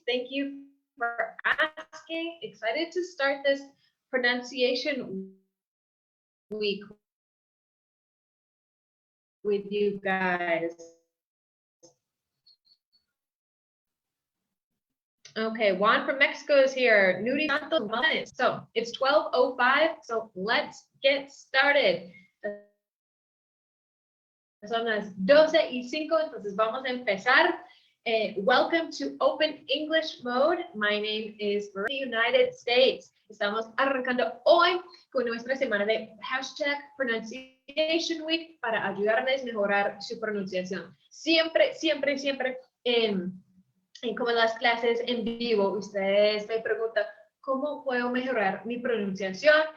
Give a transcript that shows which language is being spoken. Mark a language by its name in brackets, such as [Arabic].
[English] Thank you for asking. Excited to start this pronunciation week with you guys. Okay, Juan from Mexico is here. Nuri Santos, so it's 12:05, so let's get started. [Spanish] Son las 12:05, entonces vamos a empezar. [English] Welcome to Open English Mode. My name is Marie, United States. [Spanish] Estamos arrancando hoy con nuestra semana de #Pronunciation Week para ayudarles a mejorar su pronunciación. Siempre en como las clases en vivo, ustedes me preguntan, ¿cómo puedo mejorar mi pronunciación?